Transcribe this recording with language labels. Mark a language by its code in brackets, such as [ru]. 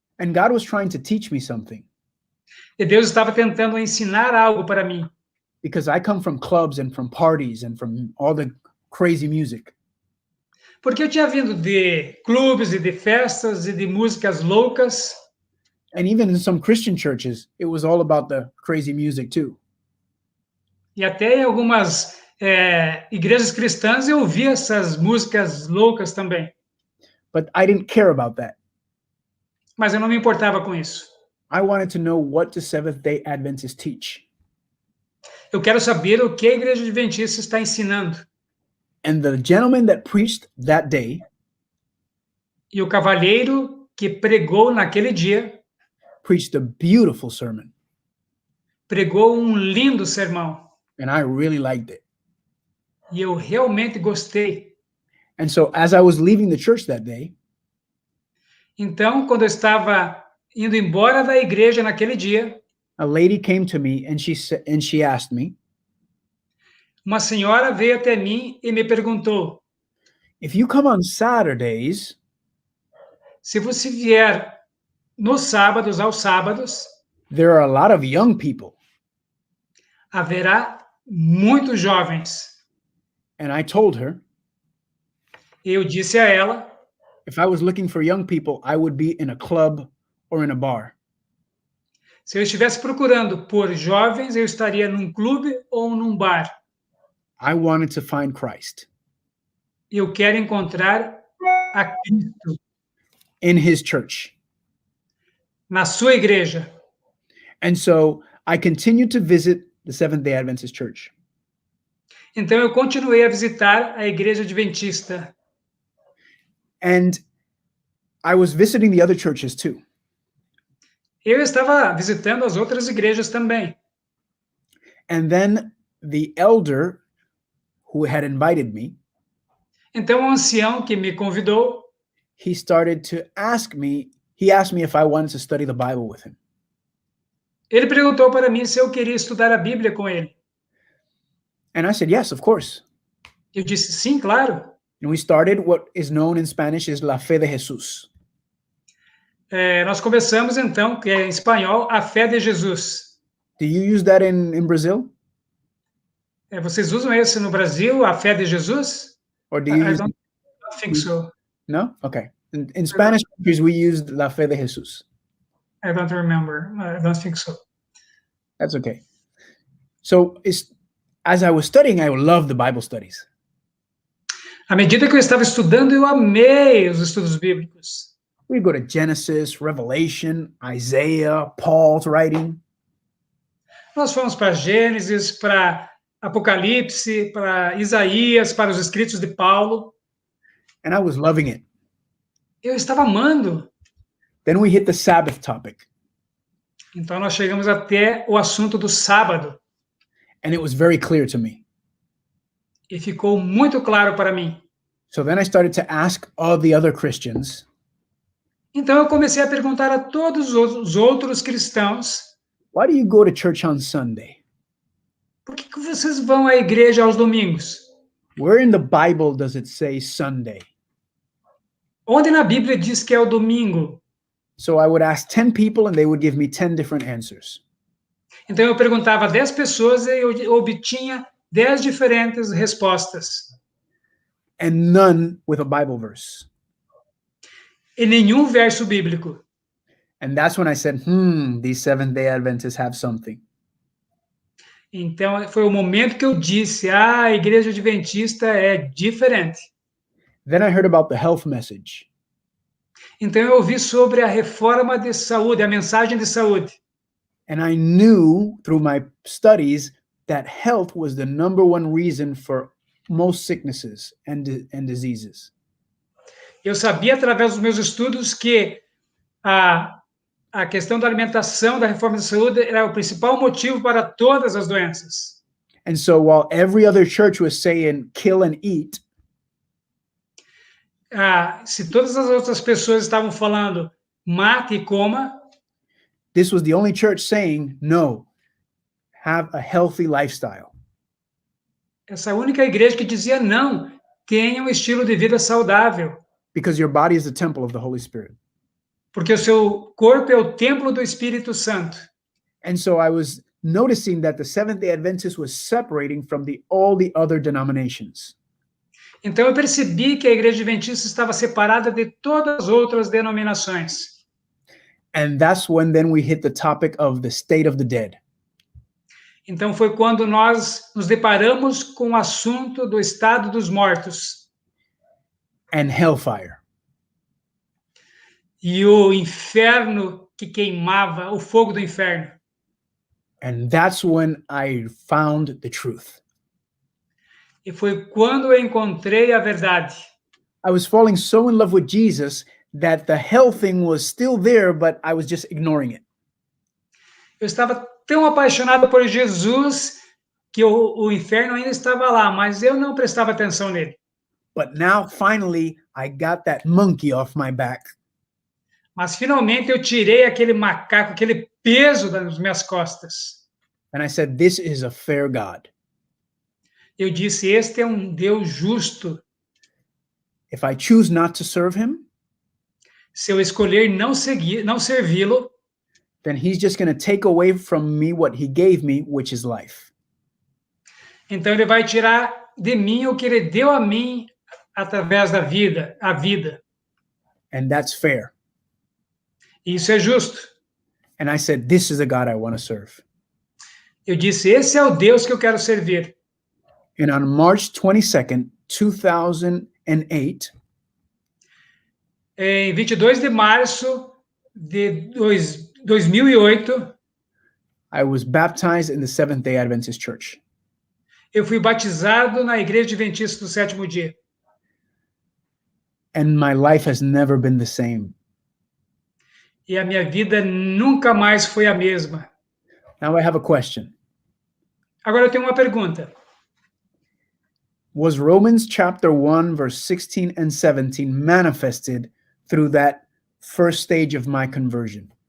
[en] And God was trying to teach me something. [pt] E Deus estava tentando ensinar algo para mim. [en] Because I come from clubs and from parties and from all the crazy music. [pt] Porque eu tinha vindo de clubes e de festas e de músicas loucas. [en] And even in some Christian churches, it was all about the crazy music too. [pt] E até em algumas igrejas cristãs eu ouvia essas músicas loucas também. [en] But I didn't care about that. [pt] Mas eu não me importava com isso. [en] I wanted to know what the Seventh-day Adventists teach. [pt] Eu quero saber o que a igreja adventista está ensinando. [en] And the gentleman that preached that day, [pt] e o cavalheiro que pregou naquele dia, [en] preached a beautiful sermon. [pt] Pregou um lindo sermão. [en] And I really liked it. [pt] E eu realmente gostei. [en] And so as I was leaving the church that day, [pt] então, quando eu estava indo embora da igreja naquele dia, [en] a lady came to me and she asked me, [pt] uma senhora veio até mim e me perguntou, [en] if you come on Saturdays, [pt] se você vier nos sábados, aos sábados, [en] there are a lot of young people. [pt] Haverá muitos jovens. [en] And I told her, [pt] eu disse a ela, [en] if I was looking for young people, I would be in a club or in a bar. [pt] Se eu estivesse procurando por jovens, eu estaria num clube ou num bar. [en] I wanted to find Christ. [pt] Eu quero encontrar a Cristo. [en] In his church. [pt] Na sua igreja. [en] And so I continued to visit the Seventh-day Adventist Church. [pt] Então eu continuei a visitar a igreja adventista. [en] And I was visiting the other churches too. [pt] Eu estava visitando as outras igrejas também. [en] And then the elder who had invited me, [pt] então o ancião que me convidou, [en] he asked me if I wanted to study the Bible with him. [pt] Ele perguntou para mim se eu queria estudar a Bíblia com ele. [en] And I said, yes, of course. [pt] Eu disse, sim, claro. [en] And we started what is known in Spanish as La Fe de Jesús. [pt] Nós começamos então, que é em espanhol, a fé de Jesus. [en] Do you use that in Brazil? [pt] Vocês usam esse no Brasil, a fé de Jesus? [en] Or do you I don't think so. No? Okay. In Spanish countries, we used La Fe de Jesús. I don't remember. I don't think so. That's okay. So as I was studying, I loved the Bible studies. [pt] À medida que eu estava estudando, eu amei os estudos bíblicos. [en] We go to Genesis, Revelation, Isaiah, Paul's writing. [pt] Nós fomos para Gênesis, para Apocalipse, para Isaías, para os escritos de Paulo. [en] And I was loving it. [pt] Eu estava amando. [en] Then we hit the Sabbath topic. [pt] Então nós chegamos até o assunto do sábado. [en] And it was very clear to me. [pt] E ficou muito claro para mim. [en] So then I started to ask all the other Christians. [pt] Então eu comecei a perguntar a todos os outros cristãos. [en] Why do you go to church on Sunday? [pt] Por que vocês vão à igreja aos domingos? [en] Where in the Bible does it say Sunday? [pt] Onde na Bíblia diz que é o domingo? [en] So I would ask 10 people and they would give me 10 different answers. [pt] Então eu perguntava a 10 pessoas e eu obtinha 10 diferentes respostas. [en] And none with a Bible verse. [pt] E nenhum verso bíblico. [en] And that's when I said, these Seventh-day Adventists have something. [pt] Então foi o momento que eu disse, a igreja adventista é diferente. [en] Then I heard about the health message. [pt] Então eu ouvi sobre a reforma de saúde, a mensagem de saúde. [en] And I knew through my studies that health was the number one reason for most sicknesses and diseases. [pt] Eu sabia através dos meus estudos que a questão da alimentação, da reforma da saúde, era o principal motivo para todas as doenças. [en] And so while every other church was saying kill and eat, [pt] Se todas as outras pessoas estavam falando mate e coma, [en] this was the only church saying no, have a healthy lifestyle. [pt] essa única igreja que dizia não, tenha um estilo de vida saudável, [en] Because your body is the temple of the Holy Spirit. [pt] porque o seu corpo é o templo do Espírito Santo. [en] And so I was noticing that the Seventh-day Adventist was separating from all the other denominations. [pt] Então eu percebi que a igreja adventista estava separada de todas as outras denominações. [en] And that's when then we hit the topic of the state of the dead. [pt] Então foi quando nós nos deparamos com o assunto do estado dos mortos [en] And hellfire. [pt] e o inferno que queimava, o fogo do inferno. [en] And that's when I found the truth. [pt] E foi quando eu encontrei a verdade. [en] I was falling so in love with Jesus that the hell thing was still there, but I was just ignoring it. [pt] Eu estava tão apaixonado por Jesus que o inferno ainda estava lá, mas eu não prestava atenção nele. [en] But now finally I got that monkey off my back. [pt] Mas finalmente eu tirei aquele macaco, aquele peso das minhas costas. [en] And I said, this is a fair God. [pt] Eu disse, este é um Deus justo. [en] If I choose not to serve him, [pt] Se eu escolher não servi-lo, [en] then he's just going to take away from me what he gave me, which is life. [pt] então ele vai tirar de mim o que ele deu a mim através da vida, a vida. [en] And that's fair. [pt] Isso é justo. [en] And I said, this is a God I want to serve. [pt] Eu disse, esse é o Deus que eu quero servir. [en] And on March 22nd, 2008, [pt] Em 22 de março de 2008, [en] I was baptized in the Seventh-day Adventist Church. [pt] eu fui batizado na Igreja Adventista do Sétimo Dia. [en] And my life has never been the same. [pt] E a minha vida nunca mais foi a mesma. [en] Now I have a question. [pt] Agora eu tenho uma pergunta. [en] Was Romans chapter 1, verse 16 and 17 manifested through that first stage of my conversion?